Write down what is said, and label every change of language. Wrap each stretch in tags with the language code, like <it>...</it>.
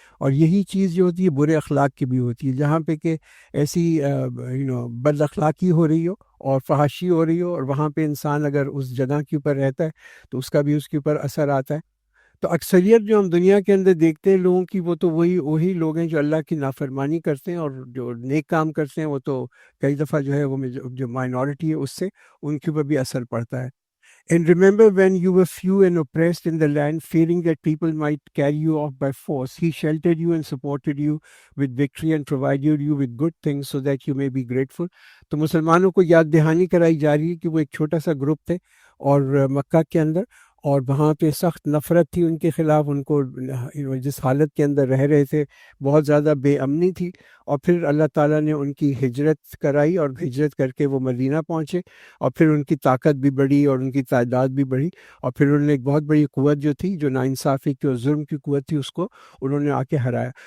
<ur>اور یہی چیز جو ہوتی ہے برے اخلاق کی بھی ہوتی ہے، جہاں پہ کہ ایسی بد اخلاقی ہو رہی ہو اور فحاشی ہو رہی ہو، اور وہاں پہ انسان اگر اس جگہ کے اوپر رہتا ہے تو اس کا بھی اس کے اوپر اثر آتا ہے. تو اکثریت جو ہم دنیا کے اندر دیکھتے ہیں لوگوں کی، وہ تو وہی لوگ ہیں جو اللہ کی نافرمانی کرتے ہیں، اور جو نیک کام کرتے ہیں وہ تو کئی دفعہ جو ہے وہ جو مائنورٹی ہے اس سے ان کے اوپر بھی اثر پڑتا ہے.</ur> <en>And remember when you were few and oppressed in the land, fearing that people might carry you off by force, he sheltered you and supported you with victory and provided you with good things so that you may be grateful.</en> <ur>تو مسلمانوں کو یاد دہانی کرائی جا رہی ہے کہ وہ ایک چھوٹا سا گروپ تھے اور مکہ کے اندر، اور وہاں پہ سخت نفرت تھی ان کے خلاف، ان کو جس حالت کے اندر رہ رہے تھے بہت زیادہ بے امنی تھی. اور پھر اللہ تعالیٰ نے ان کی ہجرت کرائی، اور ہجرت کر کے وہ مدینہ پہنچے، اور پھر ان کی طاقت بھی بڑھی اور ان کی تعداد بھی بڑھی، اور پھر انہوں نے ایک بہت بڑی قوت جو تھی، جو ناانصافی کی اور ظلم کی قوت تھی، اس کو انہوں نے آ کے ہرایا.</ur>